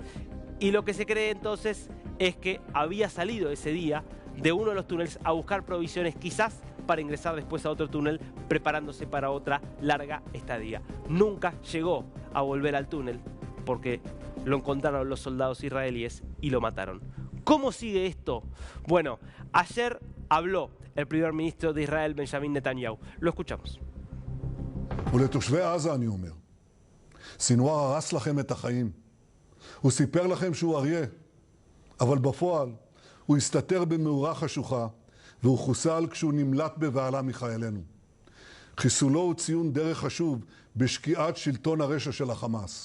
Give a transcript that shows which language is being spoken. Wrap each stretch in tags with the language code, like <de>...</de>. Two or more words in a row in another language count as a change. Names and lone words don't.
<es>Y lo que se cree entonces es que había salido ese día de uno de los túneles a buscar provisiones, quizás para ingresar después a otro túnel, preparándose para otra larga estadía. Nunca llegó a volver al túnel porque lo encontraron los soldados israelíes y lo mataron. ¿Cómo sigue esto? Bueno, ayer habló el primer ministro de Israel, Benjamin Netanyahu. lo escuchamos.</es> <he>ולתושבי עזה אני אומר, סינואר הרס לכם את החיים. הוא סיפר לכם שהוא אריה, אבל בפועל הוא הסתתר במאורה חשוכה, והוא חוסל כשהוא נמלט בבהלה מחיילינו. חיסולו הוא ציון דרך חשוב בשקיעת שלטון הרשע של החמאס.</he>